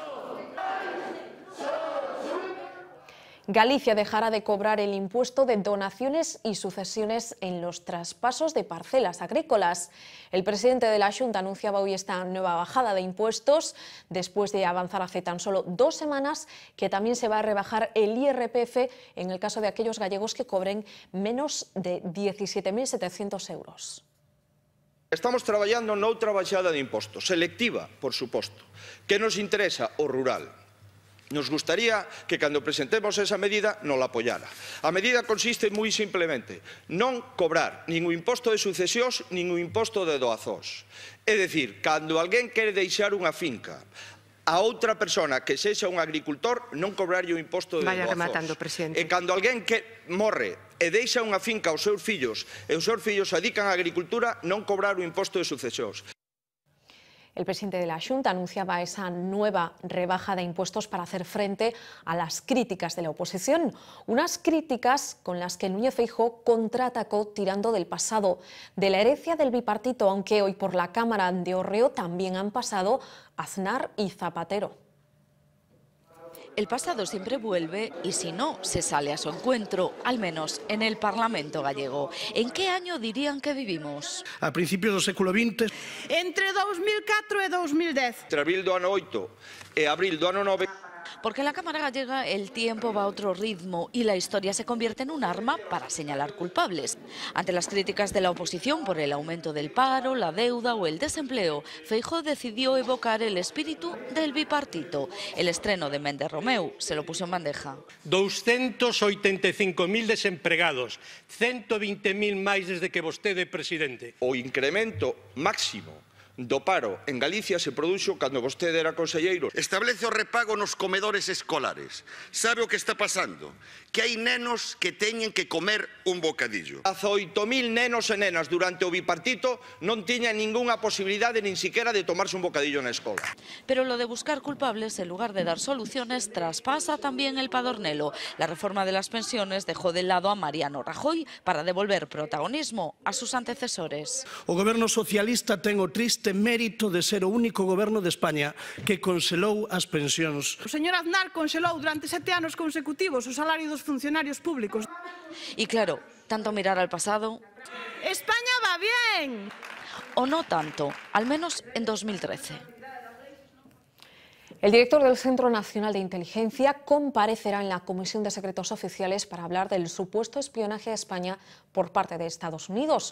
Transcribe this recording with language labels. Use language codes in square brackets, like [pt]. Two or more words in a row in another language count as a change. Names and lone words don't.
[es] Galicia dejará de cobrar el impuesto de donaciones y sucesiones en los traspasos de parcelas agrícolas. El presidente de la Xunta anunciaba hoy esta nueva bajada de impuestos, después de avanzar hace tan solo 2 semanas que también se va a rebajar el IRPF en el caso de aquellos gallegos que cobren menos de 17.700 euros. [gl] Estamos traballando noutra baixada de impostos, selectiva, por suposto, que nos interesa o rural. Nos gustaría que cando presentemos esa medida non la apoyara. A medida consiste moi simplemente non cobrar nin o imposto de sucesións nin o imposto de doazóns. É dicir, cando alguén quere deixar unha finca a outra persona que sexa un agricultor non cobrarlle o imposto de doazóns. [es] Vaya rematando, presidente. [gl] E cando alguén que morre e deixa unha finca aos seus fillos e os seus fillos se dedican á agricultura non cobrar o imposto de sucesións. [es] El presidente de la Xunta anunciaba esa nueva rebaja de impuestos para hacer frente a las críticas de la oposición. Unas críticas con las que Núñez Feijóo contraatacó tirando del pasado, de la herencia del bipartito, aunque hoy por la Cámara de Orreo también han pasado Aznar y Zapatero. El pasado siempre vuelve y si no, se sale a su encuentro, al menos en el Parlamento gallego. ¿En qué año dirían que vivimos? [gl] A principios do século XX. Entre 2004 e 2010. Entre abril do ano 8 e abril do ano 9. [es] Porque en la Cámara gallega el tiempo va a otro ritmo y la historia se convierte en un arma para señalar culpables. Ante las críticas de la oposición por el aumento del paro, la deuda o el desempleo, Feijóo decidió evocar el espíritu del bipartito. El estreno de Méndez Romeu se lo puso en bandeja. [gl] 285.000 desempregados, 120.000 máis desde que vostede é presidente. O incremento máximo do paro en Galicia se produxo cando vostede era conselleiro. Establece o repago nos comedores escolares. Sabe o que está pasando? Que hai nenos que teñen que comer un bocadillo. 18.000 nenos e nenas durante o bipartito non tiñan ningunha posibilidade nin siquiera de tomarse un bocadillo na escola. [es] Pero lo de buscar culpables en lugar de dar soluciones traspasa también el padornelo. La reforma de las pensiones dejó de lado a Mariano Rajoy para devolver protagonismo a sus antecesores. [gl] O goberno socialista ten o triste mérito de ser o único goberno de España que conselou as pensións. O señor Aznar conselou durante 7 anos consecutivos o salario dos funcionarios públicos. [es] Y claro, tanto mirar al pasado... ¡España va bien! O no tanto, al menos en 2013. El director del Centro Nacional de Inteligencia comparecerá en la Comisión de Secretos Oficiales para hablar del supuesto espionaje a España por parte de Estados Unidos.